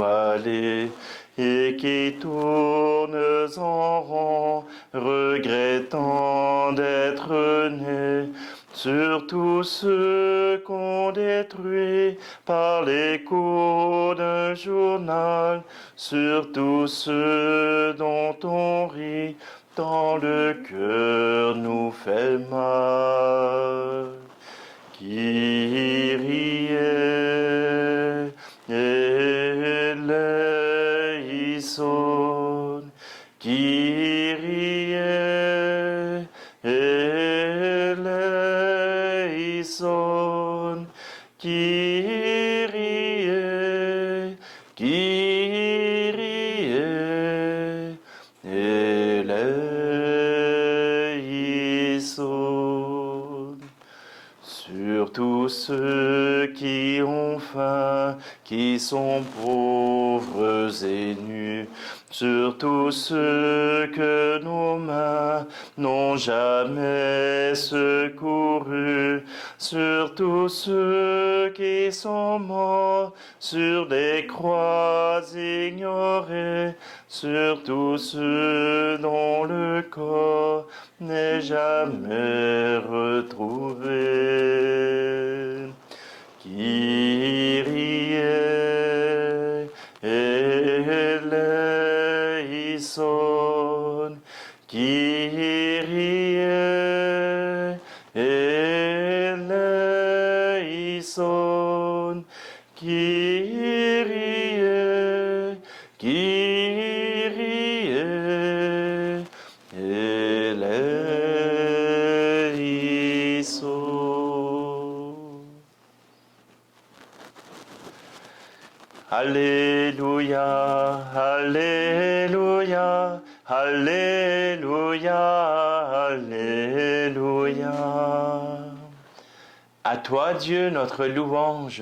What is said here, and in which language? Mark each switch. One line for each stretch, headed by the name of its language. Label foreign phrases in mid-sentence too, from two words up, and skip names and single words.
French: aller et qui tournent en rond, regrettant d'être nés, sur tous ceux qu'on détruit par l'écho d'un journal, sur tous ceux dont on rit, tant le cœur nous fait mal.
Greek: Κύριε ελέησον, Κύριε ελέησον, Κύριε, Κύριε ελέησον.
French: Sur tous ceux qui ont faim, qui sont pauvres et nus, sur tous ceux que nos mains n'ont jamais secourus, sur tous ceux qui sont morts sur des croix ignorées, sur tous ceux dont le corps n'est jamais retrouvé.
Greek: Κύριε ελέησον, Κύριε ελέησον, Κύριε, Κύριε ελέησον.
French: Alléluia, Alléluia, Alléluia, Alléluia. À toi, Dieu, notre louange.